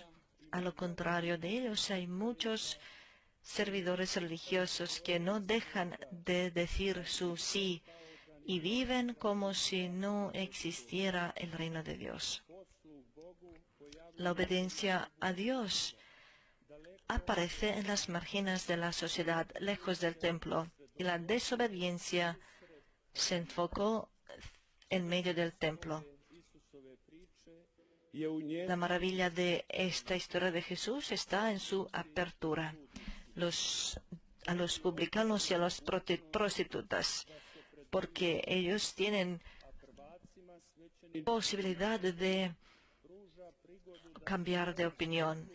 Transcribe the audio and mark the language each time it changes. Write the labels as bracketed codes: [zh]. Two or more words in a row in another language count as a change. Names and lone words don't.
[es] A lo contrario de ellos, hay muchos servidores religiosos que no dejan de decir su sí y viven como si no existiera el reino de Dios. La obediencia a Dios aparece en las márgenes de la sociedad, lejos del templo, y la desobediencia se enfocó en medio del templo. [hr] je u nje [es] La maravilla de esta historia de Jesús está en su apertura. A los publicanos y a las prostitutas, porque ellos tienen posibilidad de cambiar de opinión.